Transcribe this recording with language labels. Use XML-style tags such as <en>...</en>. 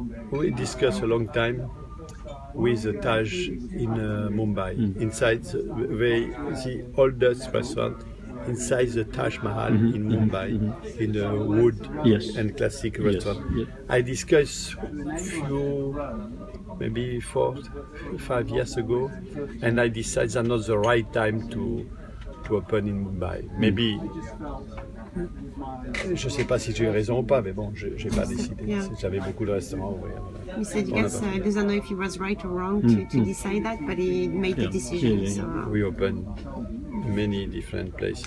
<en>We discussed a long time with the Taj in Mumbai, inside the oldest restaurant, inside the Taj Mahal in Mumbai, in the wood and classic restaurant. Yes. I discussed few, maybe 4, 5 years ago, and I decided that's not the right time to open in Mumbai. Maybe,</en> <fr>je sais pas si j'ai raison ou pas, mais bon, j'ai pas décidé.</fr> <en>Yeah.</en> <fr>J'avais beaucoup de restaurants à ouvrir. Voilà.</fr> <en>He said, yes, he doesn't know if he was right or wrong to decide that, but he made the decision. Yeah. So, We open many different places.</en>